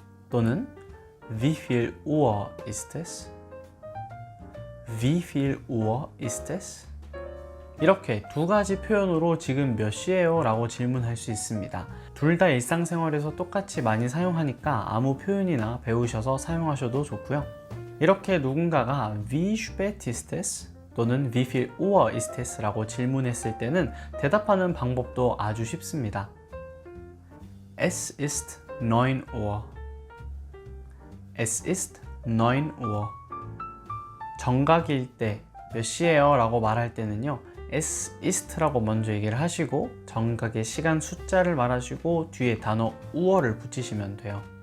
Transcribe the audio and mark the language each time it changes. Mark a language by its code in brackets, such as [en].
[ko] 또는 [de] Wie viel Uhr ist es? Wie viel Uhr ist es? [ko] 이렇게 두 가지 표현으로 지금 몇 시예요? 라고 질문할 수 있습니다. 둘 다 일상생활에서 똑같이 많이 사용하니까 아무 표현이나 배우셔서 사용하셔도 좋고요. 이렇게 누군가가 [de] Wie spät ist es? [ko] 또는 [de] Wie viel Uhr ist es? [ko] 라고 질문했을 때는 대답하는 방법도 아주 쉽습니다. [de] Es ist 9 Uhr. Es ist 9 Uhr. [ko] 정각일 때 몇 시예요? 라고 말할 때는요, [de] Es ist [ko] 라고 먼저 얘기를 하시고 정각의 시간 숫자를 말하시고 뒤에 단어 Uhr를 붙이시면 돼요.